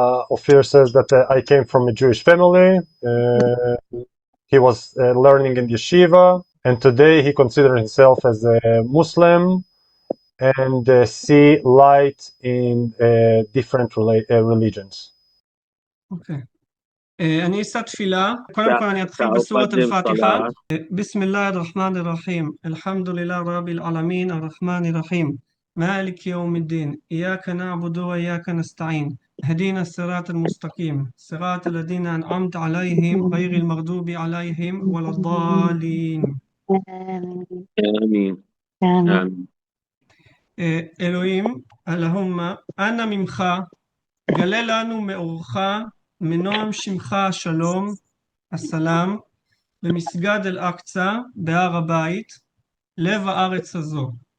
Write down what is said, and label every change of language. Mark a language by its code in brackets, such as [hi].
[en] Ophir says that I came from a Jewish family. He was learning in yeshiva, and today he considers himself as a Muslim and see light in different religions. [he] Okay. אני אשא תפילה. קודם כל אני אתחיל בסורת אל-פאתיחה. [ar] بسم الله الرحمن الرحيم الحمد لله رب العالمين الرحمن الرحيم مالك يوم الدين إياك نعبد وإياك نستعين اهدنا الصراط المستقيم صراط الذين أنعمت عليهم غير المغضوب عليهم ولا الضالين. آمين. آمين. [he] אלוהים, אלוהומה, אנא ממך, גלה לנו מאורך, מנועם שמך השלום, הסלאם, במסגד אל-אקצא, בהר הבית, לב הארץ הזו.